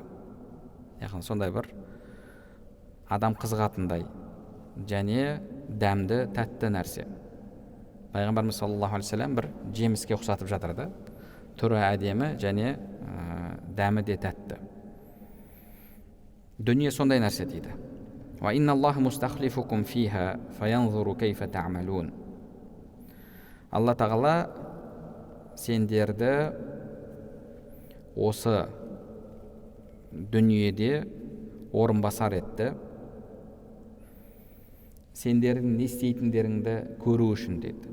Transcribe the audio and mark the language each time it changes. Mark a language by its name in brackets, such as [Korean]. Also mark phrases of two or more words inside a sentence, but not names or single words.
[Kazakh] Яғни сондай бір адам қызығатындай және дәмді, тәтті нәрсе. Пайғамбарымыз [Arabic] صلى الله عليه وسلم [Kazakh] бір жеміске ұқсатып жатыр да. Түрі әдемі және дәмі де тәтті. Дүние сондай нәрсе дейді. [Arabic] وإن الله مستخلفكم فيها فينظر كيف تعملون. [Kazakh] Алла тағала сендерді осы дүниеде орынбасар етті. Сендердің не істейтіндеріңді көру үшін деді.